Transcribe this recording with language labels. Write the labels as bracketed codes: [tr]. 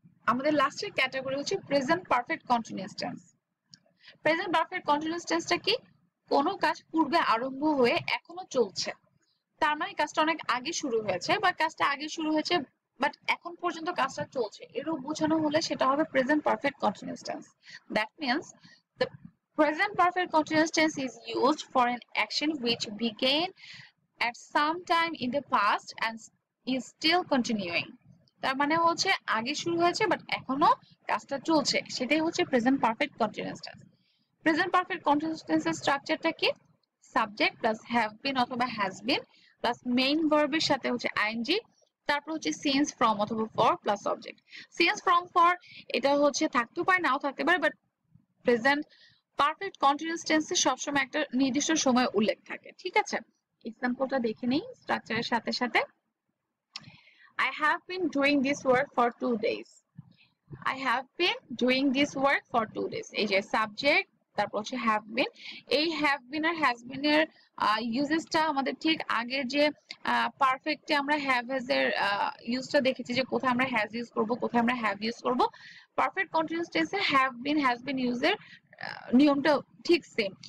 [bn] আমাদের লাস্টের ক্যাটাগরি হচ্ছে present perfect continuous tense. Present perfect continuous টেন্সটা কি, কোনো কাজ পূর্বে আরম্ভ হয়ে এখনো চলছে, তার মানে কাজটা অনেক আগে শুরু হয়েছে বা কাজটা আগে শুরু হয়েছে বাট এখন পর্যন্ত কাজটা চলছে, এরূপ বোঝানো হলে সেটা হবে present perfect continuous tense. [en] That means the present perfect continuous tense is used for an action which began at some time in the past and is still continuing. [bn] তার মানে হচ্ছে আগে শুরু হয়েছে বাট এখনো কাজটা চলছে, সেটাই হচ্ছে present perfect continuous tense. Present perfect continuous টেন্সের স্ট্রাকচারটা কি, সাবজেক্ট প্লাস হ্যাভ বিন অথবা হ্যাজ বিন প্লাস মেইন ভার্বের সাথে হচ্ছে আইএনজি, তারপর হচ্ছে সিন্স, ফ্রম অথবা for plus object. Since, from, for এটা হচ্ছে থাকতেও পারে নাও থাকতে পারে, বাট প্রেজেন্ট পারফেক্ট কন্টিনিউয়াস টেন্সে সবসময় একটা নির্দিষ্ট সময় উল্লেখ থাকে। ঠিক আছে, এক্সাম্পলটা দেখে নেই স্ট্রাকচারের সাথে সাথে। [en] I have been doing this work for 2 days. I have been doing this work for 2 days. [bn] এই যে সাবজেক্ট, তারপর হচ্ছে হ্যাভ বিন। এই have been আর has been এর ইউজেসটা আমাদের ঠিক আগের যে পারফেক্টে আমরা হ্যাভ হ্যাজ এর ইউজটা দেখেছি যে কোথায় আমরা হ্যাজ ইউজ করব, কোথায় আমরা হ্যাভ ইউজ করব। পারফেক্ট কন্টিনিউয়াস টেন্সে হ্যাভ বিন হ্যাজ বিন ইউজের নিয়মটা ঠিক সেম।